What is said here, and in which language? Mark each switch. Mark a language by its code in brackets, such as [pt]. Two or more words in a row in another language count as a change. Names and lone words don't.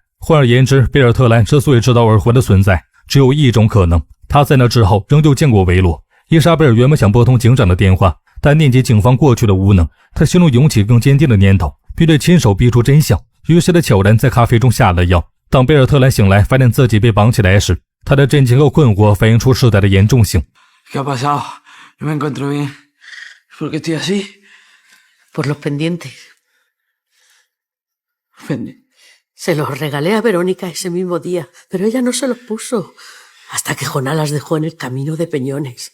[zh] 换而言之，贝尔特兰之所以知道耳环的存在，只有一种可能：他在那之后仍旧见过维罗。伊莎贝尔原本想拨通警长的电话，但念及警方过去的无能，他心中涌起更坚定的念头，必须亲手逼出真相。于是他悄然在咖啡中下了药。当贝尔特兰醒来，发现自己被绑起来时，他的震惊和困惑反映出事态的严重性。 [es] ¿Qué ha pasado? No me encuentro bien. ¿Por qué estoy así? Por los pendientes. Fendi. Se los regalé a Verónica ese mismo día, pero ella no se los puso. Hasta que Jonás las dejó en el camino de Peñones.